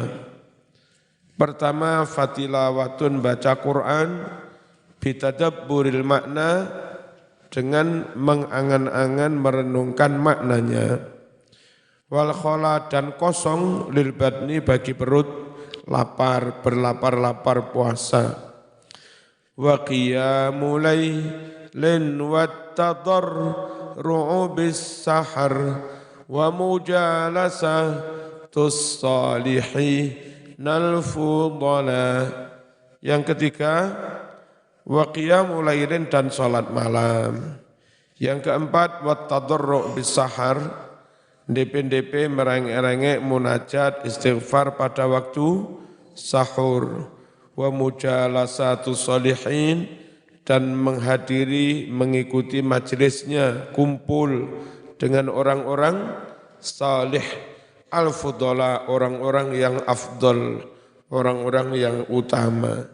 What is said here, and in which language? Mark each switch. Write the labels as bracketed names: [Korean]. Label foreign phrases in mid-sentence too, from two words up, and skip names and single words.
[Indonesian] Pertama, fatilawatun, baca Quran, [Arabic] بتدبر المعنى, [Indonesian] dengan mengangan-angan merenungkan maknanya. [Arabic] والخلاء, [Indonesian] dan kosong, [Arabic] للبدن, [Indonesian] bagi perut, lapar, berlapar-lapar puasa. [Arabic] وقيام الليل والتضرع بالسحر ومجالسة الصالحين الفضلاء. [Indonesian] Yang ketiga, [Arabic] وقيام الليل, [Indonesian] dan salat malam. Yang keempat, [Arabic] والتضرع بالسحر, [Indonesian] DP merengek-rengek munajat istighfar pada waktu sahur. [Arabic] ومجالسة الصالحين, [Indonesian] dan menghadiri, mengikuti majelisnya, kumpul dengan orang-orang salih, al-fudala, orang-orang yang afdal, orang-orang yang utama.